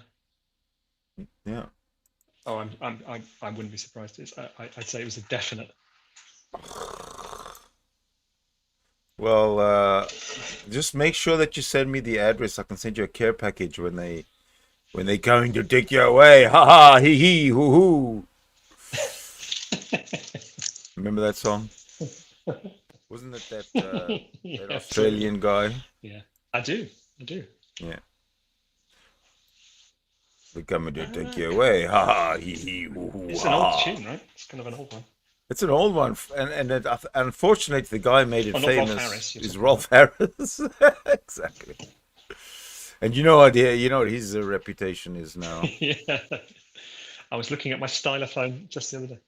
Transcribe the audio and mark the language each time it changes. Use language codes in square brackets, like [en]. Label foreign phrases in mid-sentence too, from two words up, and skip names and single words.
[en] Yeah. Oh, I wouldn't be surprised. I'd say it was a definite. Well, just make sure that you send me the address. I can send you a care package when they're going to take you away. Ha ha, hee hee, hoo hoo. Remember that song? Wasn't it that Yeah, that Australian guy? yeah, I do. Yeah. They're coming to take you away. Ha ha, hee hee, hoo hoo. It's an old tune, right? It's kind of an old one. It's an old one, unfortunately, the guy made it Oh, not Rolf famous Harris, you're is talking Rolf Harris. Exactly. And you know what his reputation is now. Yeah. I was looking at my stylophone just the other day.